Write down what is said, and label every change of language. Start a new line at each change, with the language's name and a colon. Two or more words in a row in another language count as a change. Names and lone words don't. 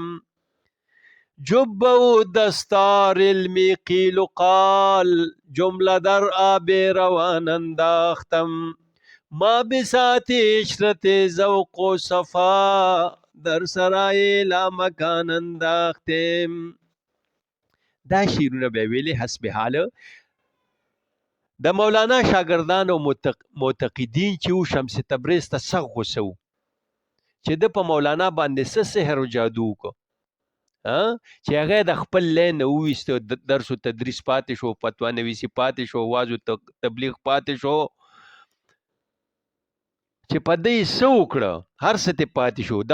Persian: جبه و دستار علمی قیل و قال، جمله در آب روان انداختم. ما بساط عشرت ذوق و صفا، در سرای لامکان انداختم.
Pashto: دا شیرونه به ویلي حسب حال د مولانا شاگردان او معتقدین چې شمس تبریز ته سخت غوسه و چې د په مولانا باندې څه سحر او جادو وکړو، چې هغه د خپل لین وویسته، درس او تدریس پاتې شو، فتوا نویسی پاتې شو، واعظ او تبلیغ پاتې شو، چې په دې څه وکړه هر څه ته پاتې شو.